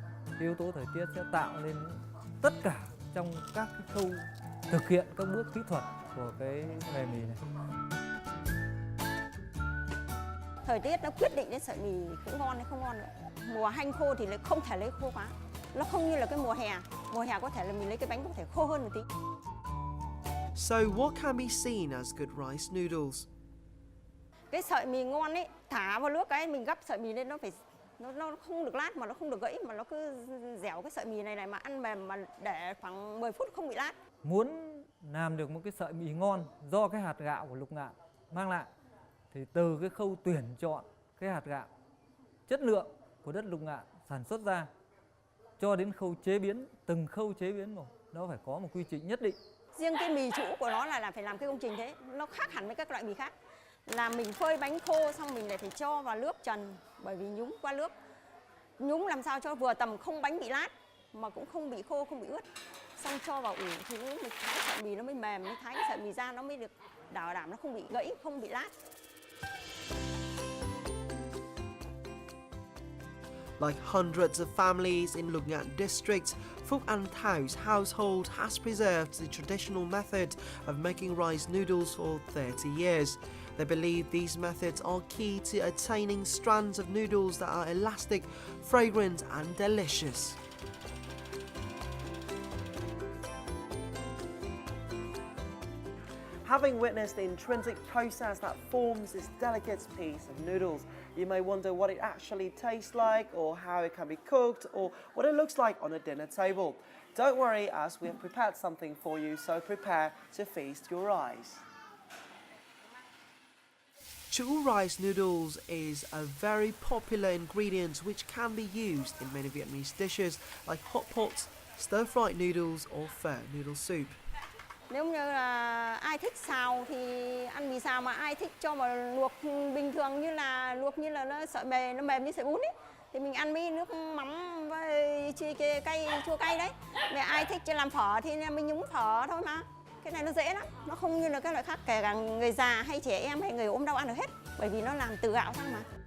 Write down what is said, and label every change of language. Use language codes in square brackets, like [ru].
[vi] Cái yếu tố thời tiết sẽ tạo nên tất cả trong các cái khâu thực hiện các bước kỹ thuật của cái nghề mì này. Thời tiết nó quyết định đến sợi mì cũng ngon hay không ngon nữa. Mùa hanh khô thì lại không thể lấy khô quá. Nó không như là cái mùa hè. Mùa hè có thể là mình lấy cái bánh có thể khô hơn một tí. [en] So what can be seen as good rice noodles? [vi] Cái sợi mì ngon ấy, thả vào nước cái mình gắp sợi mì lên, nó không được lát mà nó không được gãy, mà nó cứ dẻo cái sợi mì này mà ăn mềm, mà để khoảng 10 phút không bị lát. Muốn làm được một cái sợi mì ngon do cái hạt gạo của Lục Ngạn mang lại, thì từ cái khâu tuyển chọn cái hạt gạo, chất lượng của đất Lục Ngạn sản xuất ra, cho đến khâu chế biến, từng khâu chế biến một, nó phải có một quy trình nhất định. Riêng cái mì trũ của nó là phải làm cái công trình thế, nó khác hẳn với các loại mì khác. Là mình phơi bánh khô xong mình lại phải cho vào nước trần, bởi vì nhúng qua nước. Nhúng làm sao cho vừa tầm không bánh bị lát mà cũng không bị khô, không bị ướt. Xong cho vào ủ thì mình thái sợi mì nó mới mềm, mới thái cái sợi mì ra nó mới được bảo đảm nó không bị gãy, không bị lát. [en] Like hundreds of families in Lục Ngạn district, Phúc An Thau's household has preserved the traditional method of making rice noodles for 30 years. They believe these methods are key to attaining strands of noodles that are elastic, fragrant and delicious. Having witnessed the intrinsic process that forms this delicate piece of noodles, you may wonder what it actually tastes like, or how it can be cooked, or what it looks like on a dinner table. Don't worry, as we have prepared something for you, so prepare to feast your eyes. Chữ rice noodles is a very popular ingredient which can be used in many Vietnamese dishes like hot pot, stir-fried noodles or phở noodle soup. [vi] Nếu như là ai thích xào thì ăn mì xào, mà ai thích cho vào luộc bình thường như là luộc như là nó sợi bề, nó mềm như sợi bún ấy, thì mình ăn với nước mắm với cay, chua cay đấy. Mà ai thích cho làm phở thì mình nhúng phở thôi mà. Cái này nó dễ lắm, nó không như là các loại khác, kể cả người già hay trẻ em hay người ốm đau ăn được hết, bởi vì nó làm từ gạo sang mà.